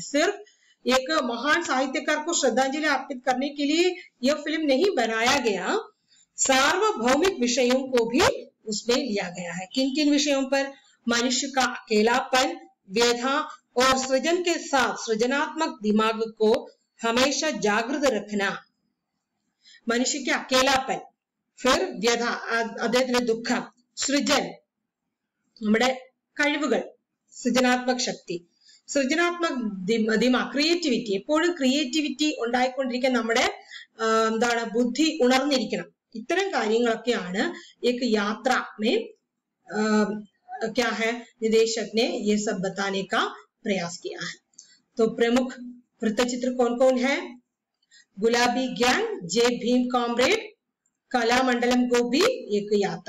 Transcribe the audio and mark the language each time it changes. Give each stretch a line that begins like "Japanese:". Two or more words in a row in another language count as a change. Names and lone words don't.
Hindi: सिर्फ एक महान साहित्यकार को श्रद्धांजलि अर्पित करने के लिए यह फिल्म नहीं बनाया गया, सार्वभौमिक विषयों को भी उसमें लिया गया है। किन किन विषयों पर? मनुष्य का अकेलापन, व्यथा और सृजन के साथ सृजनात्मक दिमाग को हमेशा जागृत रखना। मनुष्य के अकेलापन, फिर व्यथा
Malayalam: അദ്ദേഹത്തിന്റെ ദുഃഖം, സൃജൻ നമ്മുടെ കഴിവുകൾ, സൃജനാത്മക ശക്തി, സൃജനാത്മക ദിമാഗ് ക്രിയേറ്റിവിറ്റി, എപ്പോഴും ക്രിയേറ്റിവിറ്റി ഉണ്ടായിക്കൊണ്ടിരിക്കാൻ നമ്മുടെ എന്താണ് ബുദ്ധി ഉണർന്നിരിക്കണം।
Hindi: इतने കാര്യങ്ങളൊക്കെയാണ് एक यात्रा में क्या है, निदेशक ने ये सब बताने का प्रयास किया है। तो प्रमुख वृत्तचित्र कौन कौन है? गुलाबी गैंग, जय भीम कॉमरेड, कलामंडलम गोपी, एक यात्रा।